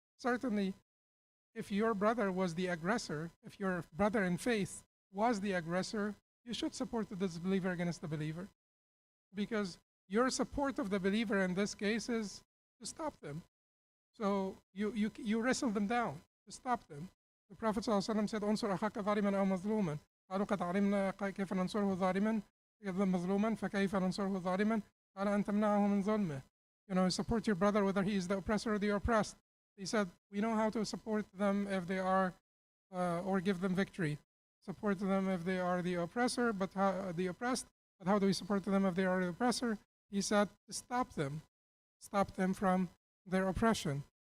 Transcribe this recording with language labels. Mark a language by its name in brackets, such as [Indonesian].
[English] Certainly, if your brother was the aggressor, if your brother in faith was the aggressor, you should support the disbeliever against the believer, because your support of the believer in this case is to stop them. So you wrestle them down to stop them. The Prophet ﷺ said, [Arabic] "Unsur akhaka zaliman aw mazluman." قالوا قد علمنا كيف ننصره ظالما مظلوما فكيف ننصره ظالما قال أن تمنعه من ظلمه. [English] Support your brother whether he is the oppressor or the oppressed. He said, we know how to support them if they are, or give them victory. Support them if they are the oppressor, but the oppressed. But how do we support them if they are the oppressor? He said, to stop them from their oppression.